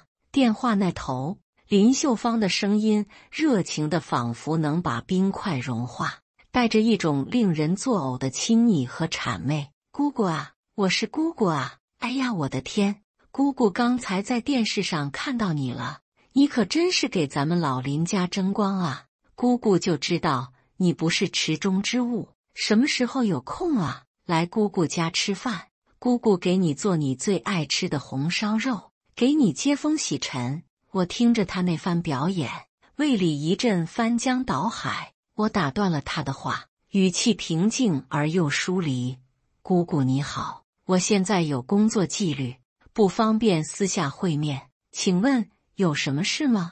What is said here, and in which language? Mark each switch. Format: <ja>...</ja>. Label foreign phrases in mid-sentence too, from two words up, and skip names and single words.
<zh>電話那頭，林秀芳的聲音熱情的仿佛能把冰塊融化，帶着一種令人作嘔的親昵和諂媚。姑姑啊，我是姑姑啊！哎呀，我的天，姑姑剛才在電視上看到你了，你可真是給咱們老林家爭光啊！姑姑就知道你不是池中之物，什麼時候有空啊，來姑姑家吃飯，姑姑給你做你最愛吃的紅燒肉，給你接風洗塵。我聽着他那番表演，胃裡一陣翻江倒海。我打斷了他的話，語氣平靜而又疏離：“姑姑你好，我現在有工作紀律，不方便私下會面，請問有什麼事嗎？”</zh>